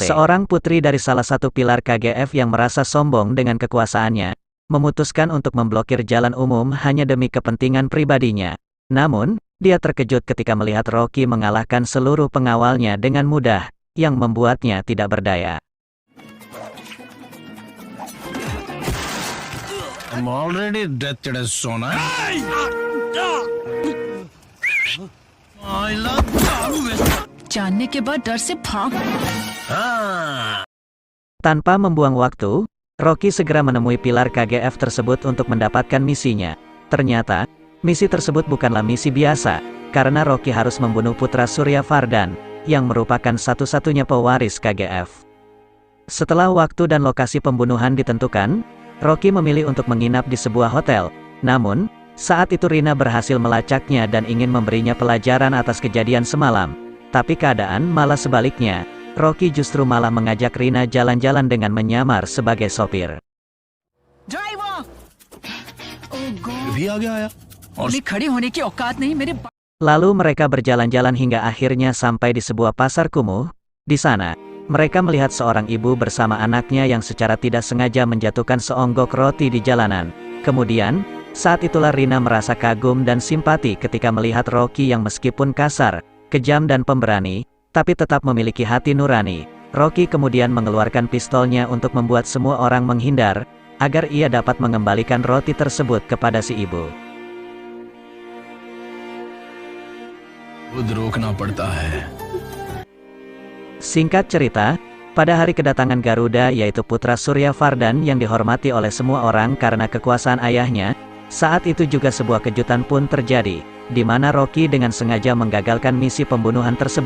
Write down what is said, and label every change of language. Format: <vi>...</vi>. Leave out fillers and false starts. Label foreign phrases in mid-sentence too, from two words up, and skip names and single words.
<id>Seorang putri dari salah satu pilar KGF yang merasa sombong dengan kekuasaannya, memutuskan untuk memblokir jalan umum hanya demi kepentingan pribadinya. Namun, dia terkejut ketika melihat Rocky mengalahkan seluruh pengawalnya dengan mudah, yang membuatnya tidak berdaya.</id> <en>I'm already dead to Sona.</en> <hi>जानने के बाद डर से भाग।</hi> <id>Tanpa membuang waktu, Rocky segera menemui pilar KGF tersebut untuk mendapatkan misinya. Ternyata, misi tersebut bukanlah misi biasa, karena Rocky harus membunuh putra Surya Vardhan, yang merupakan satu-satunya pewaris KGF. Setelah waktu dan lokasi pembunuhan ditentukan, Rocky memilih untuk menginap di sebuah hotel. Namun, saat itu Rina berhasil melacaknya dan ingin memberinya pelajaran atas kejadian semalam. Tapi keadaan malah sebaliknya, Rocky justru malah mengajak Rina jalan-jalan dengan menyamar sebagai sopir.</id> <en>driver, oh god,</en> <hi>भी आ गया आया और मैं खड़े होने की औकात नहीं मेरे।</hi> <id>Lalu mereka berjalan-jalan hingga akhirnya sampai di sebuah pasar kumuh. Di sana, mereka melihat seorang ibu bersama anaknya yang secara tidak sengaja menjatuhkan seonggok roti di jalanan. Kemudian, saat itulah Rina merasa kagum dan simpati ketika melihat Rocky yang meskipun kasar, kejam dan pemberani, tapi tetap memiliki hati nurani. Rocky kemudian mengeluarkan pistolnya untuk membuat semua orang menghindar, agar ia dapat mengembalikan roti tersebut kepada si ibu.</id> <hi>खुद रोकना पड़ता है।</hi> <id>Singkat cerita, pada hari kedatangan Garuda yaitu putra Surya Vardhan yang dihormati oleh semua orang karena kekuasaan ayahnya, saat itu juga sebuah kejutan pun terjadi, di mana Rocky dengan sengaja menggagalkan misi pembunuhan tersebut.</id>